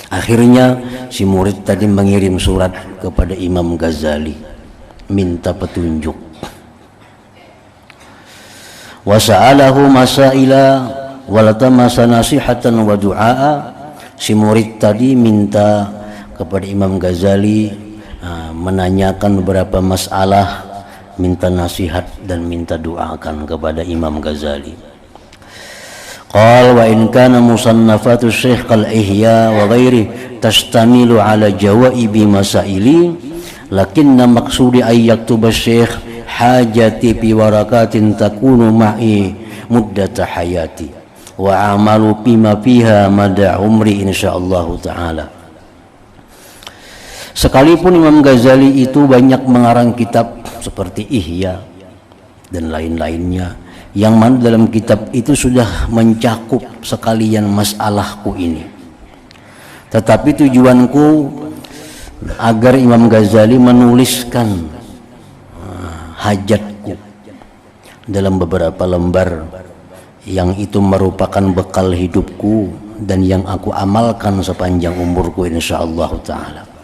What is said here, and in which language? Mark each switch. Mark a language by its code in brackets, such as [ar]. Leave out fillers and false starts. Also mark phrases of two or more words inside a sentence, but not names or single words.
[id] Akhirnya si murid tadi mengirim surat kepada Imam Ghazali minta petunjuk. [ar] وسأله مسائل والتمس نصيحة ودعاء. [id] Si murid tadi minta kepada Imam Ghazali menanyakan beberapa masalah, minta nasihat dan minta doakan kepada Imam Ghazali. [ar] قال وإن كانت مصنفات الشيخ الإحياء وغيره تشتمل على جواب مسائلي لكن مقصودي أن يكتب الشيخ حاجتي في ورقات تكون معي مدة حياتي وأعمل بما فيها مدى عمري إن شاء الله تعالى. [id] Sekalipun Imam Ghazali itu banyak mengarang kitab seperti Ihya dan lain-lainnya, yang mana dalam kitab itu sudah mencakup sekalian masalahku ini, tetapi tujuanku agar Imam Ghazali menuliskan hajatku dalam beberapa lembar yang itu merupakan bekal hidupku dan yang aku amalkan sepanjang umurku [ar] إن شاء الله تعالى.